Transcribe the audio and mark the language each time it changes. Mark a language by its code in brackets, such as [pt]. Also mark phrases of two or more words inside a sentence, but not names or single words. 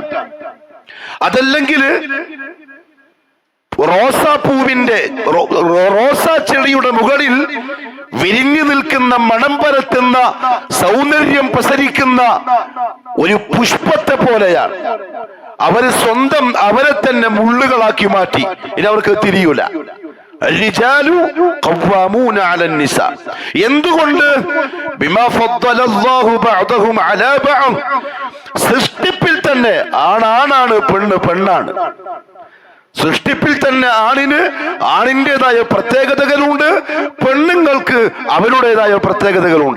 [ml] അതല്ലെങ്കിൽ റോസാപ്പൂവിന്റെ റോസാ ചെടിയുടെ മുകളിൽ വിരിഞ്ഞു നിൽക്കുന്ന മണം പരത്തുന്ന സൗന്ദര്യം പ്രസരിക്കുന്ന ഒരു പുഷ്പത്തെ പോലെയാണ്. അവര് സ്വന്തം അവരെ തന്നെ മുള്ളുകളാക്കി മാറ്റി. ഇനി അവർക്ക് തിരിയൂല. [ar] الرجال قوامون على النساء. [ml] എന്തുകൊണ്ട്? [ar] بما فضل الله بعضهم على بعض. [ml] സൃഷ്ടിപ്പിൽ തന്നെ ആണാണ്, പെണ്ണ് പെണ്ണാണ്. സൃഷ്ടിപ്പിൽ തന്നെ ആണിൻ്റെതായ പ്രത്യേകതകളുണ്ട്, പെണ്ണുങ്ങൾക്ക് അവരുടേതായ പ്രത്യേകതകളുണ്ട്.